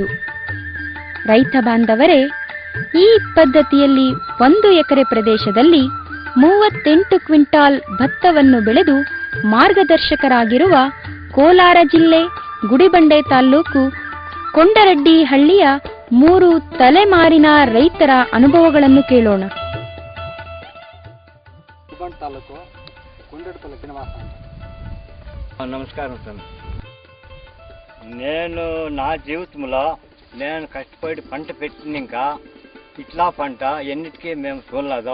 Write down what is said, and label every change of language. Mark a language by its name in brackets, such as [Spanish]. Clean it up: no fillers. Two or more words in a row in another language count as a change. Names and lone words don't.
[Kannada] ರೈತ ಬಾಂಧವರೇ, ಈ ಪದ್ಧತಿಯಲ್ಲಿ 1 ಎಕರೆ ಪ್ರದೇಶದಲ್ಲಿ 38 ಕ್ವಿಂಟಾಲ್ ಭತ್ತವನ್ನು ಬೆಳೆದು ಮಾರ್ಗದರ್ಶಕರಾಗಿರುವ ಕೋಲಾರ ಜಿಲ್ಲೆ ಗುಡಿಬಂಡೆ ತಾಲ್ಲೂಕು ಕೊಂಡರೆಡ್ಡಿಹಳ್ಳಿಯ 3 ತಲೆಮಾರಿನ ರೈತರ ಅನುಭವಗಳನ್ನು ಕೇಳೋಣ. [Telugu] నమస్కారం సార్. నేను నా జీవితంలో నేను కష్టపడి పంట పెట్టినాక ఇట్లా పంట ఎన్నిటికీ మేము చూడలేదు.